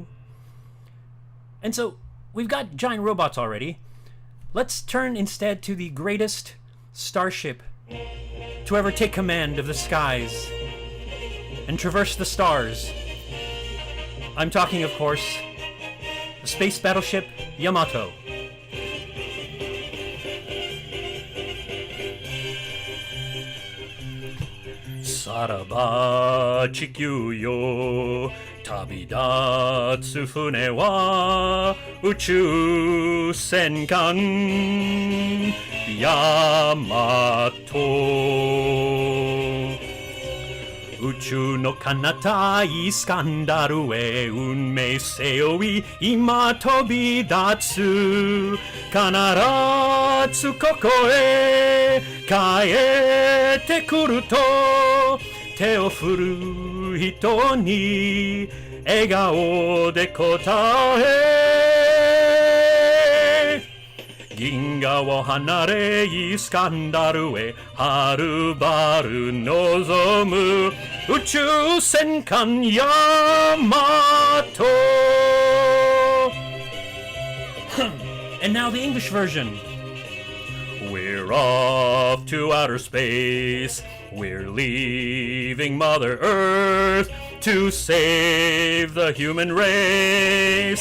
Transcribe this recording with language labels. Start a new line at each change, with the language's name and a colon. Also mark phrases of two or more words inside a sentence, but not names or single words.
English: And so we've got giant robots already. Let's turn instead to the greatest starship to ever take command of the skies and traverse the stars. I'm talking, of course, the space battleship Yamato.
Japanese: さらば地球よ 旅立つ船は 宇宙戦艦ヤマト. 宇宙の彼方イスカンダルへ運命背負い今飛び立つ必ずここへ帰ってくると手を振る人に笑顔で答え銀河を離れイスカンダルへはるばる望む宇宙戦艦ヤマト
English: And now the English version. We're off to outer space. We're leaving Mother Earth to save the human race.